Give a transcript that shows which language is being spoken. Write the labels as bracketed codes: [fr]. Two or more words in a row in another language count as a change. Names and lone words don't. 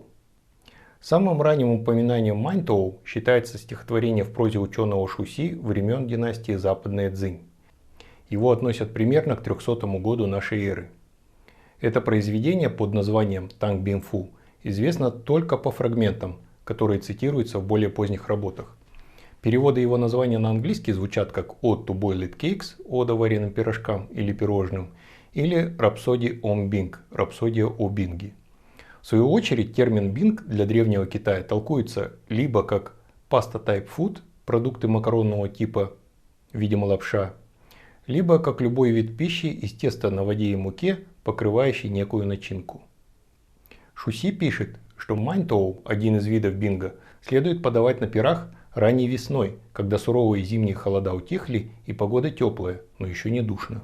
[ru] Самым ранним упоминанием маньтоу считается стихотворение в прозе ученого Шуси времен династии Западная Цзинь. Его относят примерно к 300 году нашей эры. Это произведение под названием Танг Бинфу известно только по фрагментам, которые цитируются в более поздних работах. Переводы его названия на английский звучат как [en] «Ode to Boiled Cakes» – [ru] «Ода вареным пирожкам» или «пирожным», или [en] «Rhapsody on Bing» – [ru] «Рапсодия о Бинге». В свою очередь, термин «бинг» для древнего Китая толкуется либо как [en] «pasta type food» – [ru] продукты макаронного типа, видимо лапша, либо как любой вид пищи из теста на воде и муке, покрывающий некую начинку. Шуси пишет, что маньтоу, один из видов бинга, следует подавать на пирах ранней весной, когда суровые зимние холода утихли и погода теплая, но еще не душно.